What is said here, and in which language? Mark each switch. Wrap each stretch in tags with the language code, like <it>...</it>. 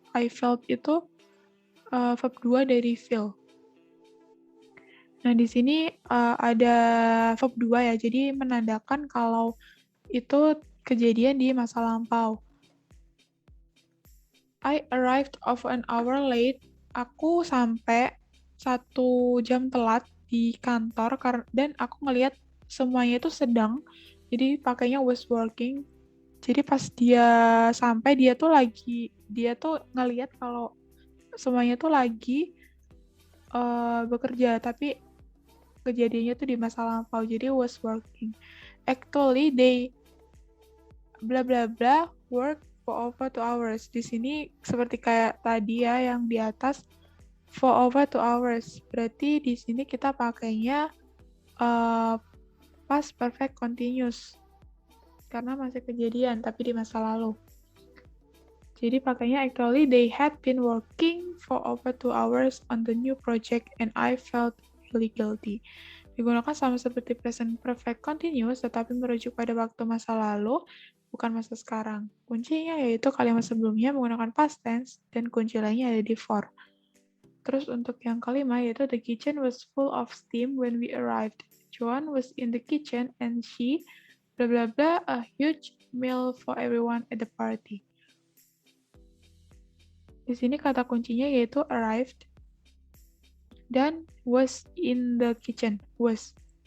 <en>I felt</en> <id>itu</id> <en>verb 2</en> <id>dari</id> <en>feel.</en> <id>Nah, di sini ada verb 2 ya, jadi menandakan kalau itu kejadian di masa lampau.</id> <en>I arrived over an hour late.</en> <id>Aku sampai 1 jam telat di kantor dan aku ngelihat semuanya itu sedang. Jadi pakainya</id> <en>was working.</en> <id>Jadi pas dia sampai dia tuh ngelihat kalau semuanya tuh lagi bekerja, tapi kejadiannya tuh di masa lampau. Jadi</id> <en>was working. Actually they bla bla bla work for over 2 hours.</en> <id>Di sini seperti kayak tadi ya yang di atas</id> <en>for over 2 hours.</en> <id>Berarti di sini kita pakainya past perfect continuous. Karena masih kejadian tapi di masa lalu. Jadi pakainya</id> <en>actually they had been working for over 2 hours on the new project and I felt really guilty.</en> <id>Digunakan sama seperti present perfect continuous tetapi merujuk pada waktu masa lalu, bukan masa sekarang. Kuncinya yaitu kalimat sebelumnya menggunakan past tense dan kunci lainnya ada di for. Terus untuk yang kelima yaitu</id> <en>the kitchen was full of steam when we arrived. Joan was in the kitchen and she blah blah blah a huge meal for everyone at the party.</en> <id>Di sini kata kuncinya yaitu arrived dan</id> <en>was in the kitchen.</en> <id>Was.</id>